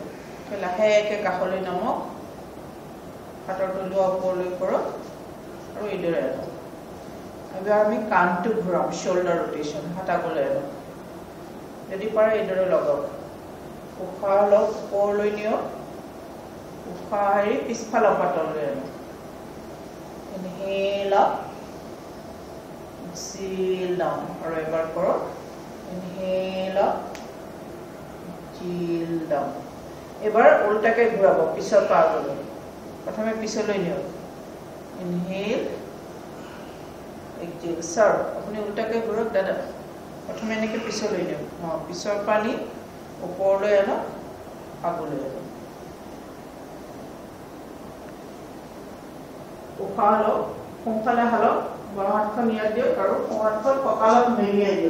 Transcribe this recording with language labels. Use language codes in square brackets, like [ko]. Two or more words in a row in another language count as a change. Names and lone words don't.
[as] লাহেকৈ কাষলৈ নামক, হাতৰ তলুৱা ওপৰলৈ কৰক আৰু এইদৰে আনক। এবাৰ আমি কাণটো ঘূৰাম, [en] shoulder rotation, [as] হাত আগলৈ আনক। যদি পাৰে এইদৰে লগাওক। উশাহ লওক, ওপৰলৈ নিয়ক, উশাহ এৰি পিছফালৰ পাতলৈ আনক। [en] Inhale up, exhale down. [as] আৰু এবাৰ কৰক। [en] Inhale up, exhale down. [as] এবাৰ উল্টাকে ঘূৰাব, পিছৰ পৰা আগলৈ। প্ৰথমে পিছলৈ নিয়ক। [en] Inhale, exhale. Sir, [as] আপুনি উল্টাকে ঘূৰক দাদা। প্ৰথমে এনেকৈ পিছলৈ নিয়ক। পিছৰ পৰা নি ওপৰলৈ আনক, আগলৈ আনক। উশাহ লওক, সোঁফালে হালক, বাওঁ হাতখন ইয়াত দিয়ক আৰু সোঁ হাতখন কঁকালত মেৰিয়াই দিয়ক।